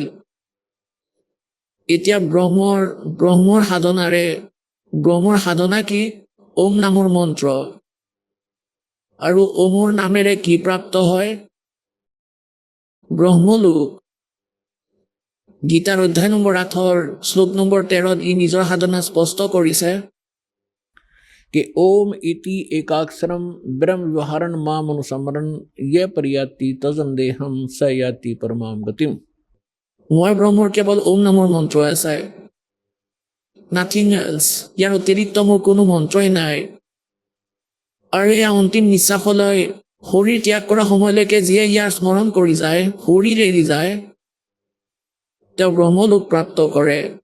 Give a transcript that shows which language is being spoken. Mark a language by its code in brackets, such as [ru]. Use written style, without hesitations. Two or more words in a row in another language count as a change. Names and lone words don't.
[as] এতিয়া ব্ৰহ্মৰ সাধনাৰে, ব্ৰহ্মৰ সাধনা কি? ওম নামৰ মন্ত্ৰ। আৰু ওমৰ নামেৰে কি প্ৰাপ্ত হয়? ব্ৰহ্মলোক। গীতাৰ অধ্যায় নম্বৰ 8 শ্লোক নম্বৰ 13 ই নিজৰ সাধনা স্পষ্ট কৰিছে [sa] कि ओम इति एकाक्षरम ब्रह्म व्यवहारण माम अनुसमरण ये परियाति तजन देहम स याति परमाम गतिम। [as] মই ব্ৰহ্মৰ কেৱল ওম নামৰ মন্ত্ৰ আছে, [en] nothing else. [as] ইয়াৰ অতিৰিক্ত মোৰ কোনো মন্ত্ৰই নাই। আৰু এই অন্তিম নিশ্বাসলৈ শৰীৰ ত্যাগ কৰা সময়লৈকে যিয়ে ইয়াৰ স্মৰণ কৰি যায়, শৰীৰ এৰি যায়, তেওঁ ব্ৰহ্মলোক প্ৰাপ্ত কৰে।